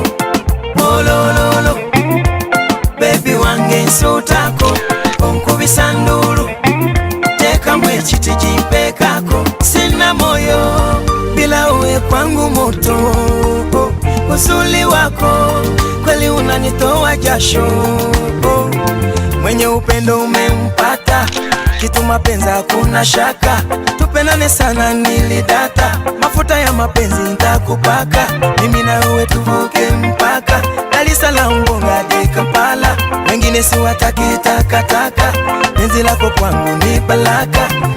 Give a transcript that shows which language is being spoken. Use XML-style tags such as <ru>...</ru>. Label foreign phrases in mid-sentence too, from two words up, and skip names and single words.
<lg>olololo bebi wange nsutako onkubisa ndulu tekamu ekiti gimpekako</lg> <sw>sina moyo bila uwe kwangu moto uzuri wako kweli unanitoa jasho mwenye upendo umempata kitu mapenzi hakuna shaka tupendane sana nilidata mafuta ya mapenzi nitakupaka mimi na wewe tuvuke mpaka Dar es Salaam Bongo hadi Kampala wengine si wataki takataka penzi lako kwangu ni baraka</sw>